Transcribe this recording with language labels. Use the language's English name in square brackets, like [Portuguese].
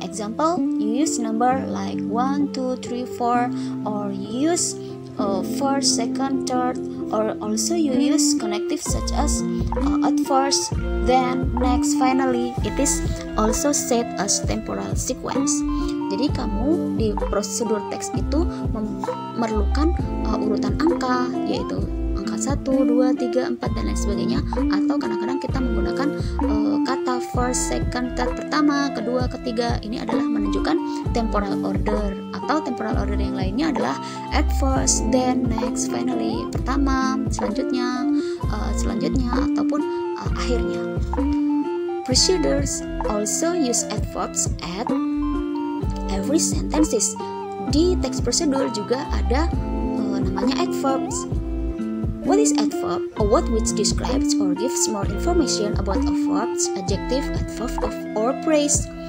[English] Example, you use number like 1, 2, 3, 4, or you use first, second, third, or also you use connective such as at first, then, next, finally. It is also said as temporal sequence. [Indonesian] Jadi kamu di prosedur teks itu memerlukan urutan angka, yaitu angka 1, 2, 3, 4, dan lain sebagainya. Atau kadang-kadang kita menggunakan kata first, second, third, pertama, kedua, ketiga. Ini adalah menunjukkan temporal order. Atau temporal order yang lainnya adalah at first, then, next, finally. Pertama, selanjutnya, ataupun akhirnya. [English] Procedures also use adverbs at every sentences. [Indonesian] Di teks prosedur juga ada namanya adverbs. [English] What is adverb? A word which describes or gives more information about a verb's adjective, adverb, or phrase.